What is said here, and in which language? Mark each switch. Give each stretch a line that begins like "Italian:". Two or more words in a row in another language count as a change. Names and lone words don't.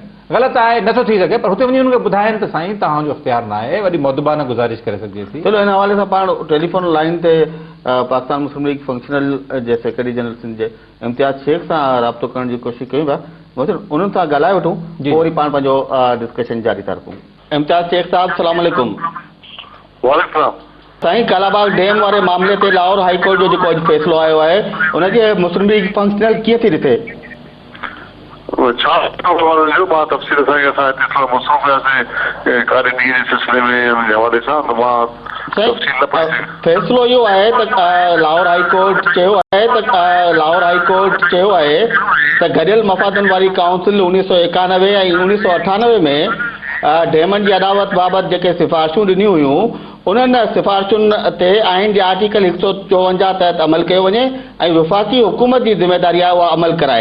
Sindhi: ग़लति आहे, नथो थी सघे, पर हुते वञी हुनखे ॿुधाइनि त साईं तव्हांजो इख़्तियार न आहे, वरी मुदबाना गुज़ारिश करे सघिजे थी। चलो, हिन हवाले सां पाण
English: telephone line
Sindhi: ते पाकिस्तान मुस्लिम लीग फंक्शनल जे
English: secretary general
Sindhi: सिंध जे इम्तियाज़ शेख सां राब्तो करण जी कोशिशि कयूं था, उन्हनि सां ॻाल्हाए वठूं, पोइ वरी पाण पंहिंजो डिस्कशन जारी था रखूं। इम्तियाज़ शेख साहब, सलाम अलैकुम। वालेकुम। साईं, कालाबाग डैम वारे मामले ते लाहौर हाई कोर्ट जो जेको अॼु फ़ैसिलो आयो आहे, उनखे मुस्लिम लीग फंक्शनल कीअं थी ॾिसे? छा मां तफ़सील सां असां हिते थोरा मसरूफ़ हुयासीं कारे ॾींहं जे सिलसिले में हवाले सां, त मां फ़ैसिलो इहो आहे त लाहौर हाई कोर्ट चयो आहे त गॾियल मफ़ादनि वारी काउंसिल 1991 ऐं 1998 में डेमनि जी अदावत बाबति जेके सिफ़ारिशूं ॾिनियूं हुयूं उन्हनि सिफ़ारिशुनि ते आइन जे आर्टिकल 154 तहत अमल कयो वञे ऐं वफ़ाक़ी हुकूमत जी ज़िम्मेदारी आहे उहा अमल कराए।